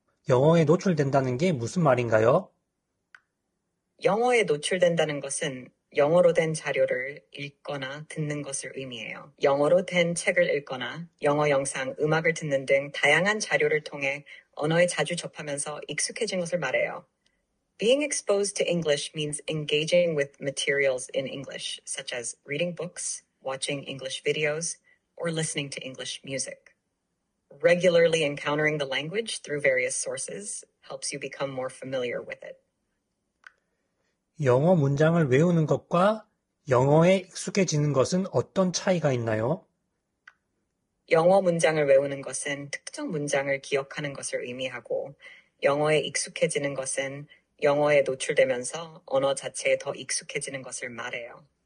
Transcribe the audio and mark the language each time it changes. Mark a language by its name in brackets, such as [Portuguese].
[Korean] 영어에 노출된다는 게 무슨 말인가요? 영어에 노출된다는 것은 영어로 된 자료를 읽거나 듣는 것을 의미해요. 영어로 된 책을 읽거나 영어 영상, 음악을 듣는 등 다양한 자료를 통해 언어에 자주 접하면서 익숙해진 것을 말해요. [English] Being exposed to English means engaging with materials in English, such as reading books, watching English videos, or listening to English music. Regularly encountering the language through various sources helps you become more familiar with it. [Korean] 영어 문장을 외우는 것과 영어에 익숙해지는 것은 어떤 차이가 있나요? 영어 문장을 외우는 것은 특정 문장을 기억하는 것을 의미하고, 영어에 익숙해지는 것은 영어에 노출되면서 언어 자체에 더 익숙해지는 것을 말해요.